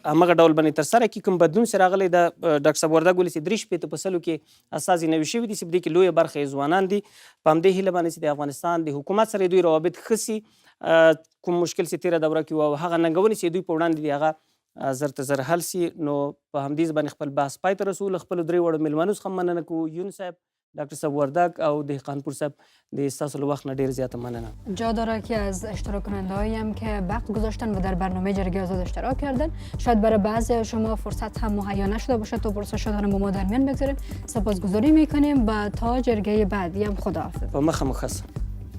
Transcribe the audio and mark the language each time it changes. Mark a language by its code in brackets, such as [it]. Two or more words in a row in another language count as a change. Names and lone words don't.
[ps] همغه ډول باندې ترسره کړي کوم بدلون چې راغلی د ډاکټر صاحب وردګ ولسي 3 په سلو کې استازي نوي شوي دي چې په دې کې لویه برخه یې ځوانان دي په همدې هیله باندې چې د افغانستان د حکومت سره دوی روابط ښه سي کوم مشکل چې تېره دوره کې و او هغه ننګونې چې دوی په وړاندې دي هغه زر ته زر حل سي نو په همدې باندې خپل بحث پای ته رسو له خپلو 3 وړو میلمنو څخه مننه کوو یون صاحب دکتر صاحب وردگ او دهقانپور صاحب د استاسو له وخت نه ډیر زیاته مننه. [fa] جا داره که از اشتراک کننده‌هایی هم که وقت گذاشتن و در برنامه جرگه آزاد اشتراک کردن شاید برای بعضی شما فرصت هم مهیا نشده باشه تا پرسش شدن با ما در میان بگذاریم. سپاسگزاری میکنیم و تا جرگه بعدی هم خداحافظ. و مخ مخص